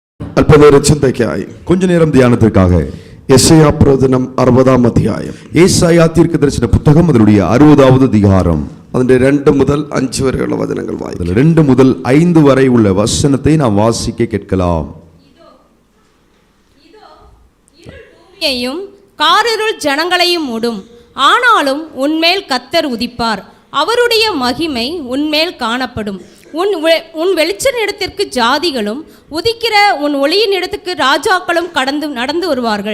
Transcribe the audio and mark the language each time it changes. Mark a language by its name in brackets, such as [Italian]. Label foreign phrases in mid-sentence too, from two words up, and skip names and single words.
[Malayalam] അല്പനേര ചിന്തയ്ക്കായി [Tamil] கொஞ்ச நேரம் தியானத்திற்காக [Malayalam] യെശയ്യാ പ്രവചനം 60-ാം അധ്യായം. [Tamil] ஏசாயா தீர்க்கதரிசன புத்தகம் அதனுடைய 60வது அதிகாரம் [Malayalam] അതിന്റെ 2 മുതൽ 5 വരെയുള്ള വചനങ്ങൾ വായിക്കാം. [Tamil] 2 முதல் 5 வரை உள்ள வசனத்தை நாம் வாசிக்க கேட்கலாம். பூமியையும் காரிருள் ஜனங்களையும் மூடும், ஆனாலும் உன்மேல் கர்த்தர் உதிப்பார், அவருடைய மகிமை உன்மேல் காணப்படும். உன் வெளிச்ச இடத்திற்கு ஜாதிகளும் உதிக்கிற உன் ஒளியின் இடத்துக்கு ராஜாக்களும் நடந்து வருவார்கள்.